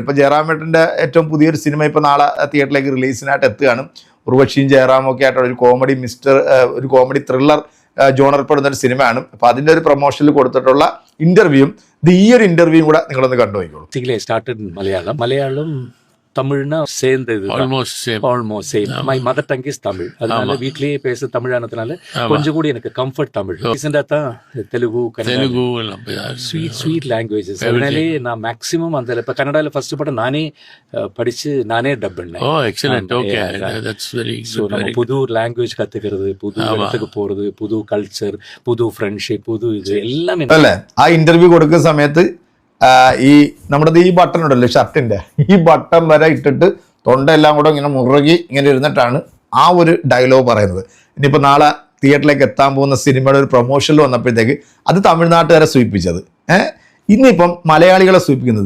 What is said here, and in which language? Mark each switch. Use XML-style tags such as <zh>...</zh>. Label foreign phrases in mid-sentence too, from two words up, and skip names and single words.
<ml>ഇപ്പോൾ ജയറാമേട്ടൻ്റെ ഏറ്റവും പുതിയൊരു സിനിമ ഇപ്പോൾ നാളെ തിയേറ്ററിലേക്ക് റിലീസിനായിട്ട് എത്തുകയാണ്. ഉർവശിയും ജയറാമും ഒക്കെ ആയിട്ടുള്ള ഒരു</ml> <en>comedy thriller</en> <ml>ജോണറിൽപ്പെടുന്ന ഒരു സിനിമയാണ്. അപ്പോൾ അതിൻ്റെ ഒരു പ്രൊമോഷനിൽ കൊടുത്തിട്ടുള്ള ഇന്റർവ്യൂവും ഈ ഒരു ഇന്റർവ്യൂവും കൂടെ നിങ്ങളൊന്ന് കണ്ടുപോയിക്കോളൂ.</ml> <ta>മലയാളം தமிழ்னா சேர்ந்தது</ta> <en>almost same. my mother tongue is Tamil.</en> <ta>அதனால வீட்லயே பேச தமிழானதுனால கொஞ்சம் கூட எனக்கு கம்ஃபர்ட் தமிழ். ரீசெண்டா தான் தெலுங்கு</ta> <en>sweet languages.</en> <ta>அதனாலே நான் மேக்ஸிமம் அந்த இப்போ கன்னடாவில் ஃபர்ஸ்ட் படம் நானே படிச்சு நானே டப் பண்ணேன். ஸோ நம்ம புது லாங்குவேஜ் கற்றுக்கிறது, புது இடத்துக்கு போகிறது, புது கல்ச்சர், புது ஃப்ரெண்ட்ஷிப், புது இது எல்லாமே.</ta> <ml>അല്ലേ ആ ഇന്റർവ്യൂ കൊടുക്കുന്ന സമയത്ത് ഈ നമ്മുടെ ഈ ബട്ടൺ ഉണ്ടല്ലോ ഷർട്ടിന്റെ, ഈ ബട്ടൺ വരെ ഇട്ടിട്ട് തൊണ്ടയെല്ലാം കൂടെ ഇങ്ങനെ മുറുകി ഇങ്ങനെ ഇരുന്നിട്ടാണ് ആ ഒരു ഡയലോഗ് പറയുന്നത്. ഇനിയിപ്പോൾ നാളെ തിയേറ്ററിലേക്ക് എത്താൻ പോകുന്ന സിനിമയുടെ ഒരു പ്രൊമോഷനിൽ വന്നപ്പോഴത്തേക്ക് അത് തമിഴ്നാട്ടുകാരെ സൂചിപ്പിച്ചത്, ഇന്നിപ്പം മലയാളികളെ സൂചിപ്പിക്കുന്നത്.</ml>